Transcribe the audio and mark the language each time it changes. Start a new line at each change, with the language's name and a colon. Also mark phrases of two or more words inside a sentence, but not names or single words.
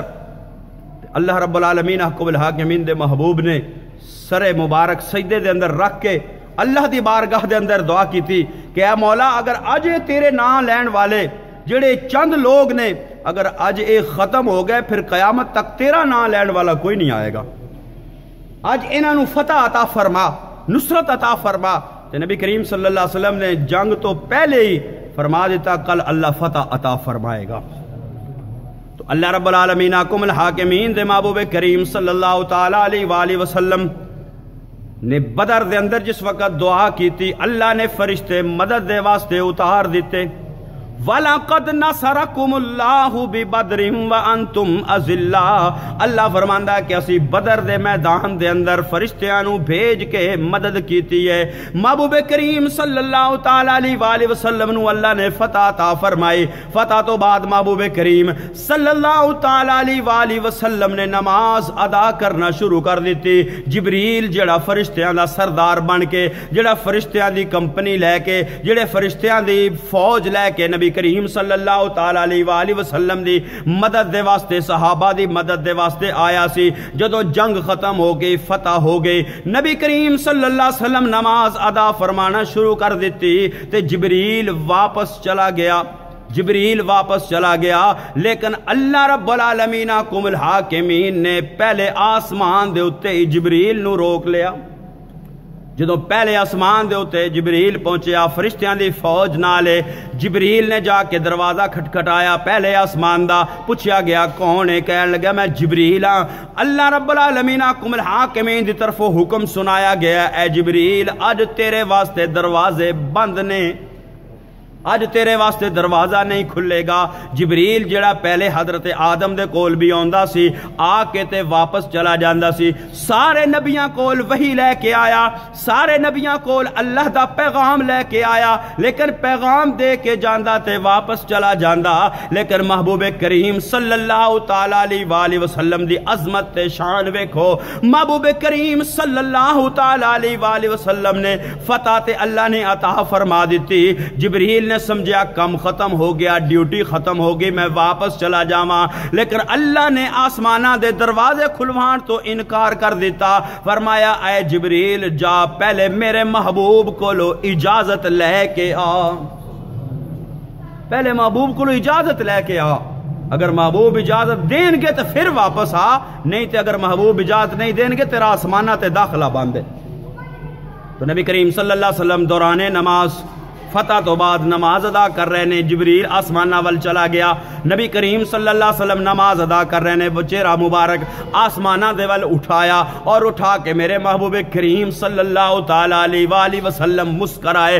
Punjabi: اللہ
Arabic: رب العالمین احکم الحاکمین
Punjabi: دے محبوب نے سر مبارک سجدے دے اندر رکھ کے اللہ دی بارگاہ دے اندر دعا کی تھی کہ اے مولا اگر اج تیرے نام لین والے جڑے چند لوگ نے اگر اج اے ختم ہو گئے پھر قیامت تک تیرا نام لین والا کوئی نہیں آئے گا، اج انہاں نو فتح عطا فرما، نصرت عطا فرما۔ تے نبی کریم
Arabic: صلی اللہ علیہ وسلم
Punjabi: نے جنگ تو پہلے ہی فرما دیتا کل اللہ فتح عطا فرمائے گا۔ تو اللہ
Arabic: رب العالمین احکم الحاکمین
Punjabi: دے محبوب کریم
Arabic: صلی اللہ تعالی علیہ وآلہ وسلم
Punjabi: نے بدر دے اندر جس وقت دعا کی تھی اللہ نے فرشتے مدد دے واسطے اتار دیتے۔
Arabic: وَلَقَدْ نَصَرَكُمُ اللَّهُ بِبَدْرٍ وَأَنْتُمْ أَذِلَّةٌ،
Punjabi: اللہ فرماندا ہے کہ اسی بدر دے میدان دے اندر فرشتیاں نو بھیج کے مدد کیتی ہے۔ محبوب کریم
Arabic: صلی اللہ تعالی علیہ وآلہ وسلم
Punjabi: نو اللہ نے فتح عطا فرمائی۔ فتح تو بعد محبوب کریم
Arabic: صلی اللہ تعالی علیہ وآلہ وسلم
Punjabi: نے نماز ادا کرنا شروع کر دیتی۔ جبریل جڑا فرشتیاں دا سردار بن کے، جڑا فرشتیاں دی کمپنی لے کے، جڑے فرشتیاں دی فوج لے کے نبی کریم
Arabic: صلی اللہ تعالی علیہ وآلہ وسلم
Punjabi: دی مدد دے واسطے، صحابہ دی مدد دے واسطے آیا سی۔ جدو جنگ ختم ہو گئی، فتح ہو گئی، نبی کریم
Arabic: صلی اللہ علیہ وسلم
Punjabi: نماز ادا فرمانا شروع کر دیتی تے جبریل واپس چلا گیا، جبریل واپس چلا گیا، لیکن اللہ
Arabic: رب العالمین احکم الحاکمین
Punjabi: نے پہلے آسمان دے اتے ہی جبریل نو روک لیا۔ جدو پہلے آسمان دے اتے جبریل پہنچیا فرشتیاں دی فوج نالے، جبریل نے جا کے دروازہ کھٹکھٹایا پہلے آسمان دا، پوچھا گیا کون ہے؟ کہنے لگا میں جبریل ہاں۔ اللہ
Arabic: رب العالمین احکم الحاکمین
Punjabi: دی طرف حکم سنایا گیا اے جبریل اج تیرے واسطے دروازے بند نے، اج تیرے واسطے دروازہ نہیں کھلے گا۔ جبریل جڑا پہلے حضرت آدم دے کول بھی آندا سی، آ کے تے واپس چلا جاندا سی، سارے نبیاں کول وحی لے کے آیا، سارے نبیاں کول اللہ دا پیغام لے کے آیا، لیکن پیغام دے کے جاندا تے واپس چلا جاندا۔ لیکن محبوب کریم
Arabic: صلی اللہ تعالی علیہ وآلہ وسلم
Punjabi: دی عظمت تے شان ویکھو، محبوب کریم
Arabic: صلی اللہ تعالی علیہ وآلہ وسلم
Punjabi: نے فتح تے اللہ نے عطا فرما دیتی۔ جبریل نے سمجھا کم ختم ہو گیا، ڈیوٹی ختم ہو گئی، میں واپس چلا جاواں، لیکن اللہ نے آسمانہ دے دروازے کھلوان تو انکار کر دیتا۔ فرمایا اے جبریل جا پہلے میرے محبوب کو لو اجازت لے کے آ، پہلے محبوب کو لو اجازت لے کے آ، اگر محبوب اجازت دیں گے تو پھر واپس آ، نہیں تو اگر محبوب اجازت نہیں دیں گے تیرا آسمانہ تے داخلہ بند ہے۔ تو نبی کریم
Arabic: صلی اللہ علیہ وسلم
Punjabi: دوران نماز فتح تو بعد نماز ادا کر رہے نے، جبریل آسمانہ وال چلا گیا، نبی کریم
Arabic: صلی اللہ علیہ وسلم
Punjabi: نماز ادا کر رہے نے، وہ چہرہ مبارک آسمانہ دے وال اٹھایا اور اٹھا کے میرے محبوب کریم
Arabic: صلی اللہ تعالی علیہ وآلہ وسلم
Punjabi: مسکرائے۔